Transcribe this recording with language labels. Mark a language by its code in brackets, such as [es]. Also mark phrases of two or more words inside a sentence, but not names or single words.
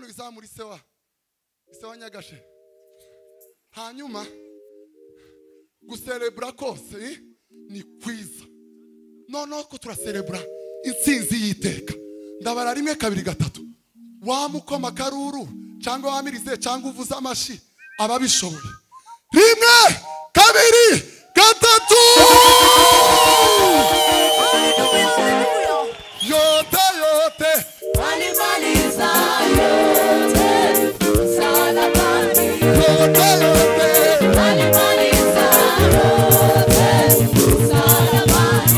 [rw] izamura isewa Nyagashe hanyuma guserebra kose ni kwiza noneho ko turaserebra intsinzi y'iteka ndabara rimwe kabiri gatatu wamukoma karuru cyangwa wamirize cyangwa uvuza amashi ababishoboye rimwe kabiri gatatu [sw] yote yote Animaliza yote. Msalabani. yote yote Animaliza yote. Msalabani.